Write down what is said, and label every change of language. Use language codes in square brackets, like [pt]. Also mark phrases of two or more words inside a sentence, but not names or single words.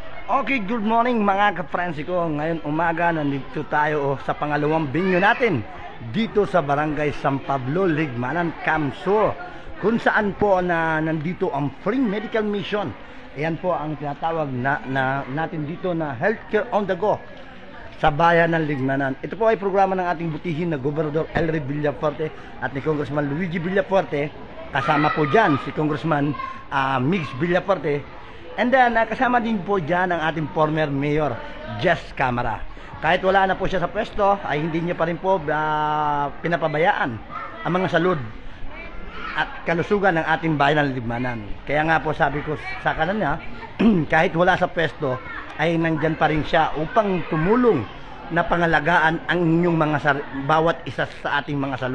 [en] Okay, good morning [tl] mga ka-friends ko. Ngayon umaga, nandito tayo sa pangalawang binyo natin dito sa Barangay San Pablo, Ligmanan, Kamso, kung saan po na nandito ang free medical mission. Ayan po ang tinatawag natin dito na [en] healthcare on the go [tl] sa bayan ng Ligmanan. Ito po ay programa ng ating butihin na Gobernador Elry Villafuerte at ni Congressman Luigi Villafuerte. Kasama po dyan si Congressman Migs Villafuerte. [en] And then, [tl] kasama din po dyan ang ating [en] former Mayor, [tl] Jess Camara. Kahit wala na po siya sa pwesto, ay hindi niya pa rin po pinapabayaan ang mga salud at kalusugan ng ating bayan ng Ligmanan. Kaya nga po sabi ko sa kananya, kahit wala sa pwesto, ay nandyan pa rin siya upang tumulong na pangalagaan ang inyong mga bawat isa sa ating mga salud.